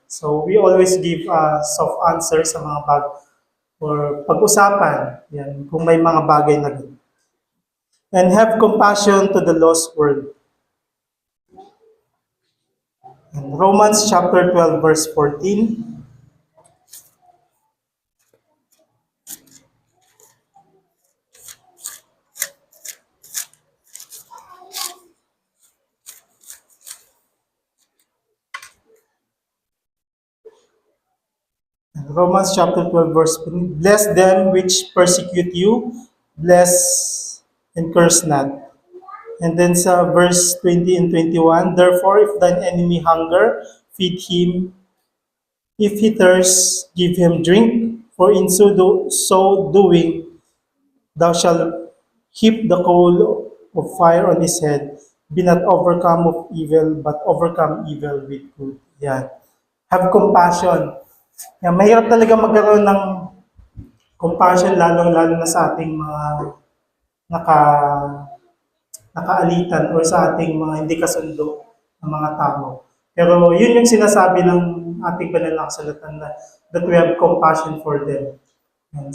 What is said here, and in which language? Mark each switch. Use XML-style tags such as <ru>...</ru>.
<en>So we always give a soft answer</en> <tl>sa mga or pag-usapan, yan, kung may mga bagay na gano'n.</tl> <en>And have compassion to the lost world. In Romans chapter 12, verse 14. Romans chapter 12, verse 14. Bless them which persecute you, bless and curse not. And then sa verse 20 and 21, therefore if thine enemy hunger, feed him. If he thirsts, give him drink, for in so doing, thou shalt heap the coal of fire on his head. Be not overcome of evil, but overcome evil with good. Yan. Have compassion.</en> <tl>Yan, mahirap talaga magkaroon ng compassion, lalong-lalo na sa ating mga naka, nakaalitan or sa ating mga hindi kasundo ng mga tao. Pero yun yung sinasabi ng ating banal na kasulatan na</tl> <en>that we have compassion for them.</en> <tl>Yan.</tl>